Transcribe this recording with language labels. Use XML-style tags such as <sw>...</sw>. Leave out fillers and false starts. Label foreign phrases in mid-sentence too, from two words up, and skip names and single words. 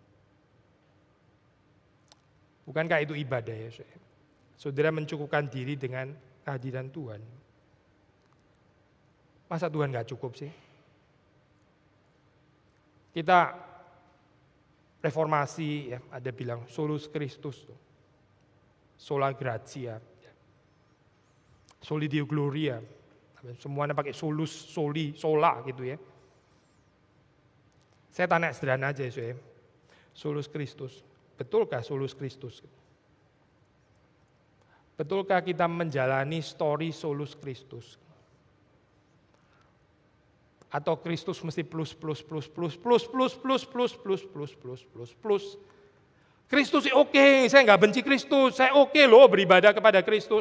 <id>Bukankah itu ibadah ya? Saudara mencukupkan diri dengan kehadiran Tuhan. Masa Tuhan gak cukup sih? Kita reformasi ya, ada bilang</id> <la>solus Christus, sola gratia, soli Deo gloria,</la> <id>semuanya pakai</id> <la>solus, soli, sola</la> <id>gitu ya. Saya tanya sederhana aja ya,</id> <la>solus Christus,</la> <id>betulkah</id> <la>solus Christus?</la> <id>Betulkah kita menjalani story</id> <la>solus Christus?</la> <id>Atau Kristus mesti plus. Kristus oke, saya nggak benci Kristus, saya oke loh beribadah kepada Kristus.</id>